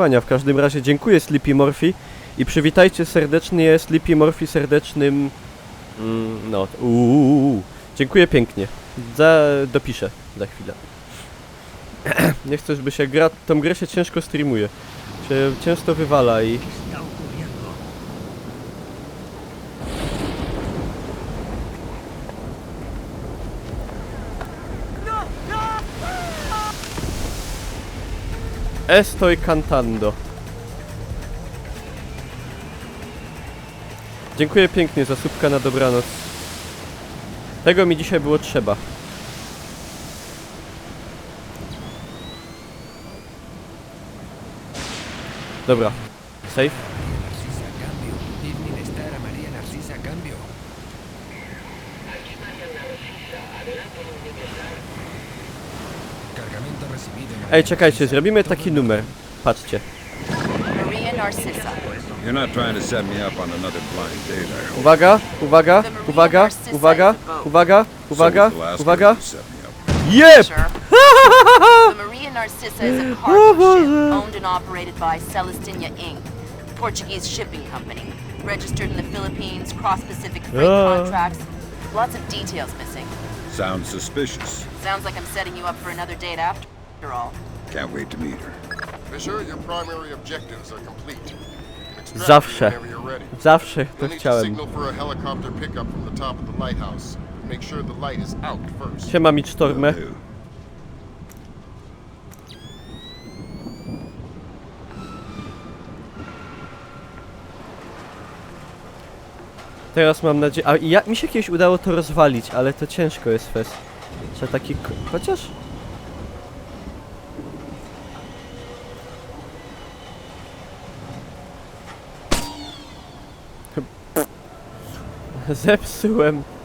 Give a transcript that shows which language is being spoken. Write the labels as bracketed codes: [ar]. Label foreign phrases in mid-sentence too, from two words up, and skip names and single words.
[pl] W każdym razie dziękuję Sleepy Morphy i przywitajcie serdecznie Sleepy Morphy serdecznym... Dziękuję pięknie. Dopiszę za chwilę. Nie chcę, żeby się gra... Tą grę się ciężko streamuje. Się często wywala i... [es] Estoy cantando. [pl] Dziękuję pięknie za słupka na dobranoc. Tego mi dzisiaj było trzeba. Dobra. Safe. Ej, czekajcie, zrobimy taki numer. Patrzcie. Maria Narcissa. [en] You're not trying to set me up on another blind date, I hope. [pl] Uwaga, uwaga, uwaga, uwaga, uwaga, uwaga, [en] So was the last [pl] uwaga. [en] girl you set me up with. Jep! Fisher. The Maria Narcissa is a cargo ship owned and operated by Celestina Inc., Portuguese shipping company. Registered in the Philippines, cross-Pacific freight contracts. Lots of details missing. Sounds suspicious. Sounds like I'm setting you up for another date after all. Can't wait to meet her. Fisher, your primary objectives are complete. You can extract [pl] Zawsze. [en] you whenever you're ready. [pl] Zawsze [en] You'll [pl] to [en] need to [pl] chciałem. [en] signal for a helicopter pickup from the top of the lighthouse. Make sure the light is out first. [pl] Siema Mitstormę. [en] Will do. [pl] Teraz mam nadzieję... mi się kiedyś udało to rozwalić, ale to ciężko jest fest. Trzeba taki... chociaż... Zepsułem.